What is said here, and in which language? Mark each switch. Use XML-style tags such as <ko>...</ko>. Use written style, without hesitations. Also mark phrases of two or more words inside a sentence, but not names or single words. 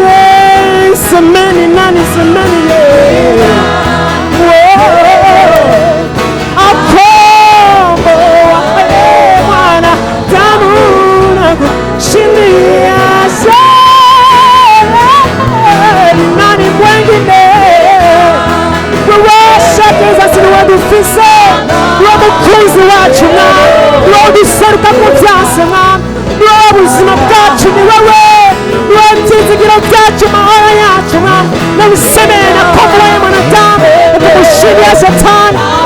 <sw>Semeni nani, semeni akomboa mwanadamu na kumshindia. Nani mwingine?</sw> <rn>dufise niwo mukunzi wacu mwami, niwo duseruka mu byose mwami, niwo buzima bwacu ni wewe, niwo byizigiro byacu, mahoro yacu mwami. Namusemeye nakomboye mwanadamu nakumushindia Shetani.</rn>